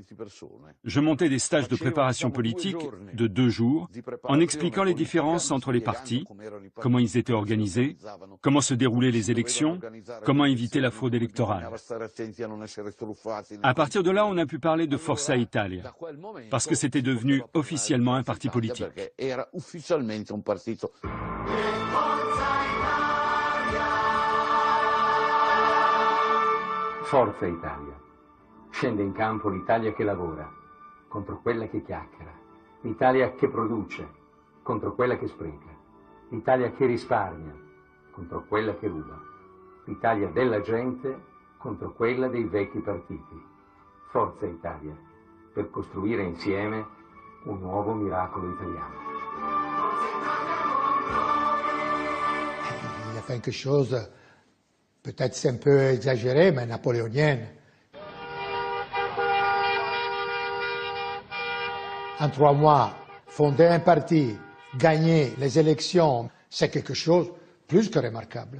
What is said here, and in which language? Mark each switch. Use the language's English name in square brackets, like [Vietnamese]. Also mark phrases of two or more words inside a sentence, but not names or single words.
[French] Je montais des stages de préparation politique de 2 jours, en expliquant les différences entre les partis, comment ils étaient organisés, comment se déroulaient les élections, comment éviter la fraude électorale. À partir de là, on a pu parler de Forza Italia, parce que c'était devenu officiellement un parti politique. [Italian] Forza Italia. Scende in campo l'Italia che lavora, contro quella che chiacchiera. L'Italia che produce, contro quella che spreca. L'Italia che risparmia, contro quella che ruba. L'Italia della gente, contro quella dei vecchi partiti. Forza Italia, per costruire insieme un nuovo miracolo italiano. [French] Il a fait quelque chose, peut-être c'est un peu exagéré, mais napoléonienne. En 3 mois, fonder un parti, gagner les élections, c'est quelque chose plus que remarquable.